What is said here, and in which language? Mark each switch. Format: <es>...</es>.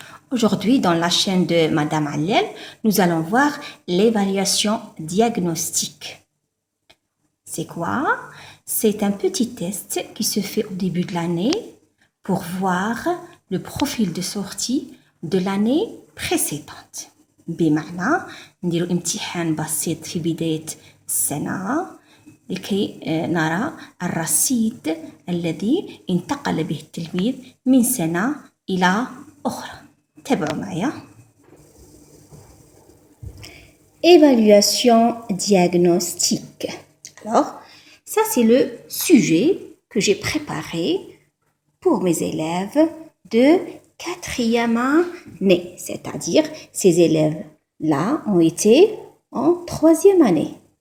<fr>Aujourd'hui, dans la chaîne de Madame Allel, nous allons voir l'évaluation diagnostique. C'est quoi? C'est un petit test qui se fait au début de l'année pour voir le profil de sortie de l'année précédente.</fr> <ar>بمعنى نديرو امتحان بسيط في بداية السنة لكي نرى الرصيد الذي انتقل به التلميذ من سنة إلى أخرى. تابعوا معايا.</ar> <fr>Évaluation diagnostique. Alors, ça c'est le sujet que j'ai préparé pour mes élèves de 4e année. C'est-à-dire, ces élèves-là ont été en 3e année.</fr>